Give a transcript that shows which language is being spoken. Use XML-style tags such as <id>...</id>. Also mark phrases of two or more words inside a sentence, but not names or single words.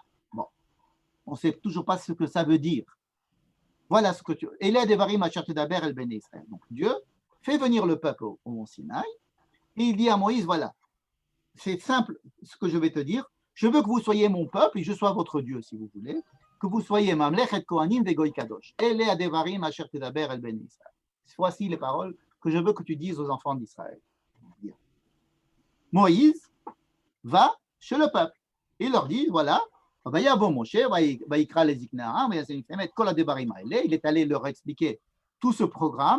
<fr>Bon, on ne sait toujours pas ce que ça veut dire. Voilà ce que tu... Donc Dieu fait venir le peuple au mont Sinaï et il dit à Moïse, voilà, c'est simple ce que je vais te dire, je veux que vous soyez mon peuple et je sois votre Dieu si vous voulez, que vous soyez</fr> <he>ממלכת כהנים וגוי קדוש. אלה הדברים אשר תדבר אל בן ישראל.</he> <fr>Voici les paroles que je veux que tu dises aux enfants d'Israël. Moïse va chez le peuple. Il leur dit, voilà, il est allé leur expliquer tout ce programme.</fr>